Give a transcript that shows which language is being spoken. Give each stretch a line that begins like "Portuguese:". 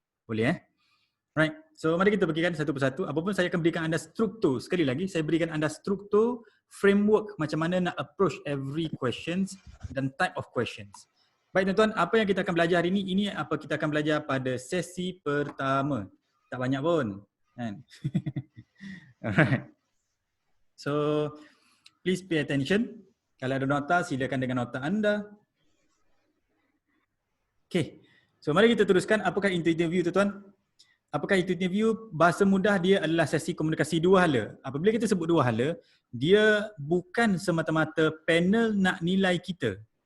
Malay: Boleh Right, so mari kita pergikan satu persatu. Apapun saya akan berikan anda struktur. Sekali lagi, saya berikan anda struktur, framework macam mana nak
English: approach every questions
Malay: dan
English: type of questions.
Malay: Baik tuan-tuan, apa yang kita akan belajar hari ini? Ini apa kita akan belajar pada sesi pertama. Tak banyak pun. Kan? Alright.
English: So, please pay attention.
Malay: Kalau ada nota, silakan dengan nota anda. Okay, so mari kita teruskan. Apakah interview tuan-tuan? Apakah itu interview? Bahasa mudah dia adalah sesi komunikasi dua hala. Apabila kita sebut dua hala, dia bukan semata-mata panel nak nilai kita.